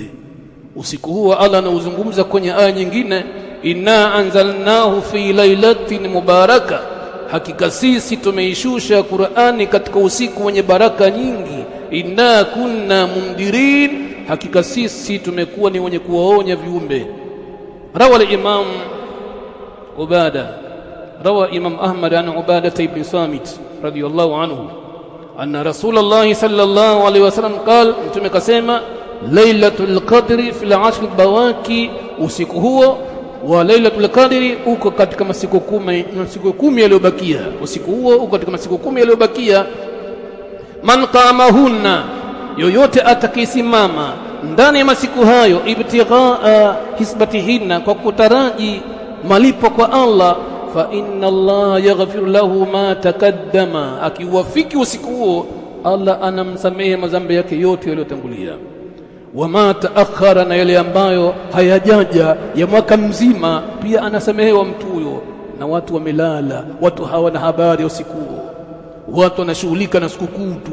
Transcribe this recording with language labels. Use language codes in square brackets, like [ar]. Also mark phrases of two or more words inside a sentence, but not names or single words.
[sw] Usiku huo Allah anauzungumza kwenye aya nyingine, [ar] إنا أنزلناه في ليلة مباركة, [sw] hakika sisi tumeishusha Qur'ani katika usiku wenye baraka nyingi. [ar] إنا كنا منذرين, [sw] hakika sisi tumekuwa ni wenye kuwaonya viumbe. [ar] روى الإمام عبادة، روى الإمام أحمد عن عبادة بن الصامت رضي الله عنه، أن رسول الله صلى الله عليه وسلم قال, [sw] mtume kasema, [ar] ليلة القدر في العشر البواقي, [sw] usiku huo wa [ar] ليلة القدر [sw] uko katika masiku 10 yaliyobakia. Usiku huo uko katika masiku 10 yaliyobakia. [ar] من قامهن, [sw] yoyote atakayesimama ndani ya masiku hayo, [ar] ابتغاء حسبتهن, [sw] kwa kutaraji malipo kwa Allah, [ar] فإن الله يغفر له ما تقدم, [sw] akiwafiki usiku huo Allah anamsamehe madhambi yake yote yaliyotangulia. [ar] وما تأخر, [sw] na yale ambayo hayajaja ya mwaka mzima pia anasamehewa mtu huyo. Na watu wamelala, watu hawana habari usiku huo, watu wanashughulika na sikukuu tu.